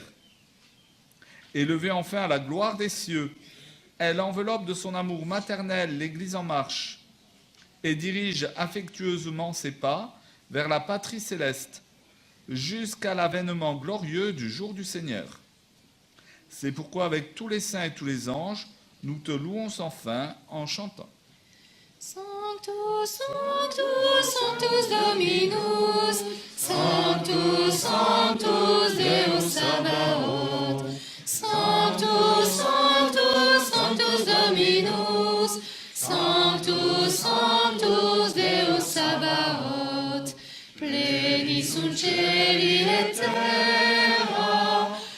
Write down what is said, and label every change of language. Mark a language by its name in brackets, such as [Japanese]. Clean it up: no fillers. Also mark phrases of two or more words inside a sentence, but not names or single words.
[French] Élevée enfin à la gloire des cieux, elle enveloppe de son amour maternel l'Église en marche et dirige affectueusement ses pas vers la patrie céleste, jusqu'à l'avènement glorieux du jour du Seigneur. C'est pourquoi avec tous les saints et tous les anges, nous te louons sans fin en chantant. [Latin] Sanctus, Sanctus, Sanctus Dominus, Sanctus, Sanctus Deus Sabaoth, Sanctus, Sanctus, Sanctus Dominus, Sanctus, Sanctus Deus Sabaoth, pleni sunt celi et terra,